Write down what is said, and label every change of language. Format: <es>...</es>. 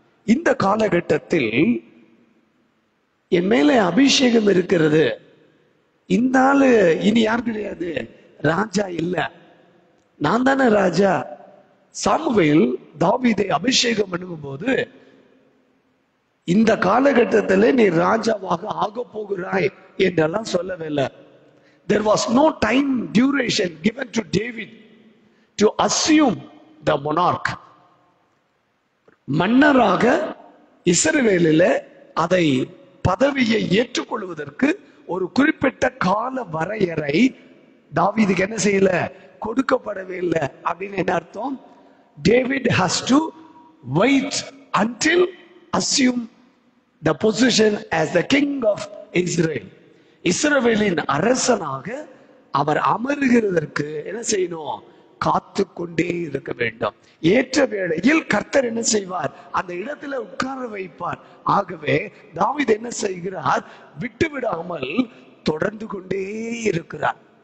<ta>இந்த காலகட்டத்தில் என் மேலே அபிஷேகம் இருக்கிறது, இந்த ஆளு இனி யார் கிடையாது, ராஜா இல்ல, நான் தானே ராஜா. சாமுவேல் தாவீதை அபிஷேகம் பண்ணும் போது, இந்த காலகட்டத்தில் நீ ராஜாவாக ஆக போகிறாய் என்றெல்லாம் சொல்லவில்லை.</ta> <en>There was no time duration given to David to assume the monarch.</en> <ta>மன்னராக இஸ்ரவேலில் அதை பதவியை ஏற்றுக்கொள்வதற்கு ஒரு குறிப்பிட்ட கால வரையறை தாவீதுக்கு என்ன செய்யல? கொடுக்கப்படவே இல்லை. அப்படின்னு என்ன அர்த்தம்?</ta> <en>David has to wait until assume the position as the king of Israel.</en> <ta>இஸ்ரவேலின் அரசனாக அவர் அமருகிறதற்கு என்ன செய்யணும்? காத்து கொண்டே இருக்க வேண்டும். ஏற்ற வேளையில் கர்த்தர் என்ன செய்வார்? அந்த இடத்துல உட்கார வைப்பார். ஆகவே தாவீது என்ன செய்கிறார்? விட்டு விடாமல் தொடர்ந்து கொண்டே இருக்கிறார்.</ta>